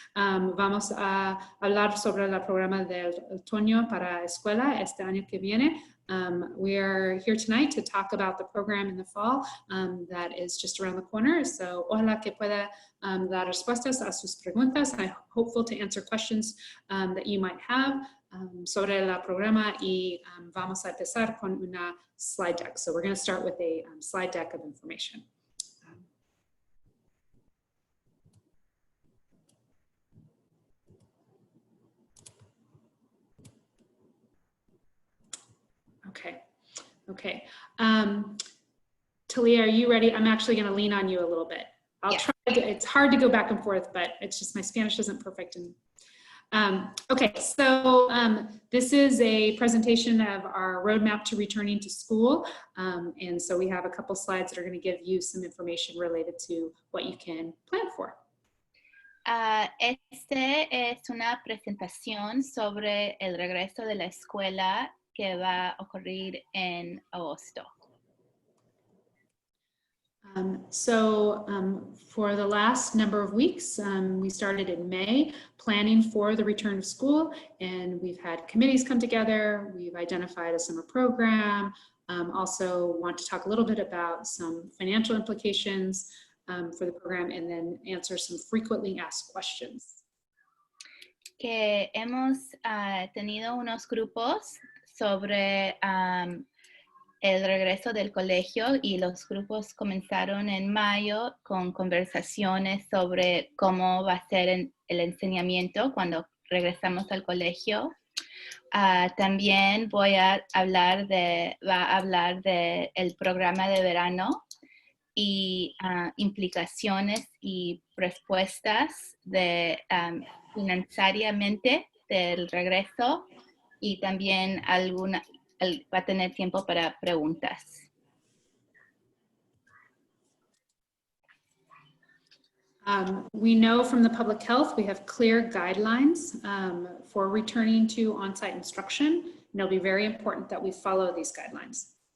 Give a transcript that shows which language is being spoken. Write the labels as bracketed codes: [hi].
[es] Vamos a hablar sobre el programa del otoño para escuela este año que viene. [en] We are here tonight to talk about the program in the fall that is just around the corner. [es] So, ojalá que pueda dar respuestas a sus preguntas. [en] I'm hopeful to answer questions that you might have [es] sobre el programa y vamos a empezar con una [en] slide deck. So we're going to start with a slide deck of information. Okay. Talia, are you ready? I'm actually going to lean on you a little bit. I'll try. It's hard to go back and forth, but it's just my Spanish isn't perfect. Okay, so this is a presentation of our roadmap to returning to school. And so we have a couple slides that are going to give you some information related to what you can plan for. [es] Este es una presentación sobre el regreso de la escuela que va a ocurrir en agosto. [en] For the last number of weeks, we started in May planning for the return to school, and we've had committees come together. We've identified a summer program. Also want to talk a little bit about some financial implications for the program, and then answer some frequently asked questions. [es] Que hemos tenido unos grupos sobre el regreso del colegio, y los grupos comenzaron en mayo con conversaciones sobre cómo va a ser el enseñamiento cuando regresamos al colegio. También va a hablar de el programa de verano y implicaciones y respuestas financieramente del regreso, y también va a tener tiempo para preguntas. [en] We know from the public health we have clear guidelines for returning to on-site instruction, and it'll be very important that we follow these guidelines.